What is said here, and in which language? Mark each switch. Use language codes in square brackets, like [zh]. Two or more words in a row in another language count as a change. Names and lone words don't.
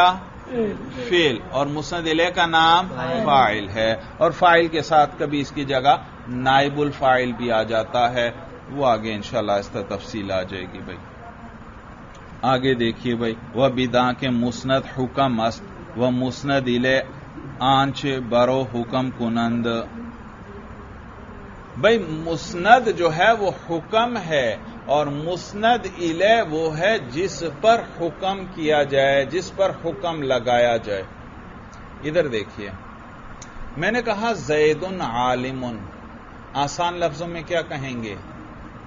[ur] فعل. اور مسند الیہ کا نام فاعل ہے. اور فاعل کے ساتھ کبھی اس کی جگہ نائب الفاعل بھی آ جاتا ہے، وہ آگے انشاءاللہ اس کا تفصیل آ جائے گی. بھائی آگے دیکھیے بھائی، وہ [fa] بداں کے مسند حکم است و مسند الیہ آنچ برو حکم کنند. [ur] بھائی مسند جو ہے وہ حکم ہے، اور مسند الیہ وہ ہے جس پر حکم کیا جائے، جس پر حکم لگایا جائے. ادھر دیکھیے، میں نے کہا زید عالم، آسان لفظوں میں کیا کہیں گے؟